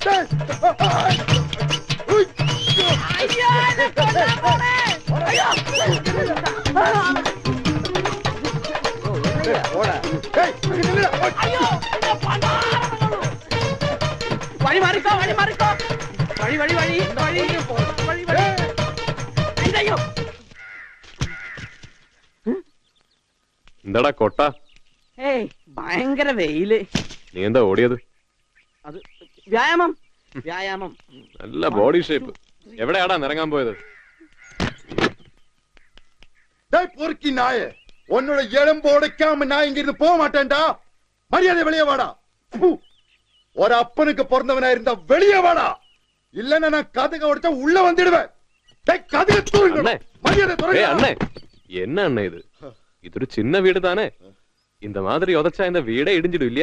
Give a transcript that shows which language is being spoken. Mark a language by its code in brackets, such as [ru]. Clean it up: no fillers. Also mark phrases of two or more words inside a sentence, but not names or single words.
[ta] ஐயோ, என்ன கொல்ல போறே. ஐயோ. போடா. ஏய், இங்க நில்லுடா. ஐயோ, என்ன பண்ணா? வழி மாறிக்கோ. ஐயோ. [ml] എന്താടാ കൊട്ട? ഏയ്, ഭയങ്കര വെയില്. നീ എന്താ ഓടിയത്? അത് വ്യായാമം. നല്ല [en] body shape. [ml] എവിടെയാടാ നിറങ്ങാൻ പോയത്? [ta] டேய் பொறுக்கி நாயே, உன்னோட எலும்பு உடைக்காம நான் இங்க இருந்து போக மாட்டேன்டா. மரியாதை வெளியே வாடா. ஒரு அப்பனுக்கு பிறந்தவனா இருந்தா வெளியே வாடா. இல்லன்னா நான் கதக உடைச்சா உள்ள வந்துடுவேன். அண்ணே என்ன அண்ணே இது ஒரு சின்ன வீடு தானே, இந்த மாதிரி உதச்சா இந்த வீடே இடிஞ்சிடும் இல்லையா?